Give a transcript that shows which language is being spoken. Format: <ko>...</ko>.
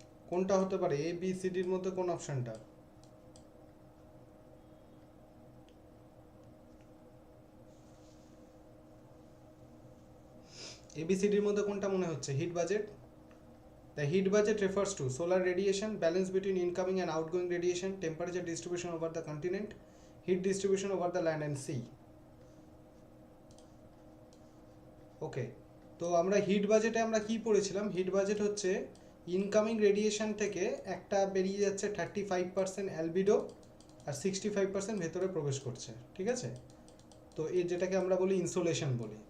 <bn>কোনটা হতে পারে? এ বি সি ডির মধ্যে কোন অপশনটা? ABCDর মধ্যে কোনটা মনে হচ্ছে heat budget?</bn> <en>The heat budget refers to solar radiation, balance between incoming and outgoing radiation, temperature distribution over the continent, heat distribution over the land and sea.</en> <bn>ওকে, তো আমরা হিট বাজেটে আমরা কি পড়েছিলাম? হিট বাজেট হচ্ছে ইনকামিং রেডিয়েশন থেকে একটা বেরিয়ে যাচ্ছে 35% অ্যালবিডো আর 65% ভেতরে প্রবেশ করছে। ঠিক আছে, তো এই যেটাকে আমরা বলি ইনসোলেশন বলি।</bn>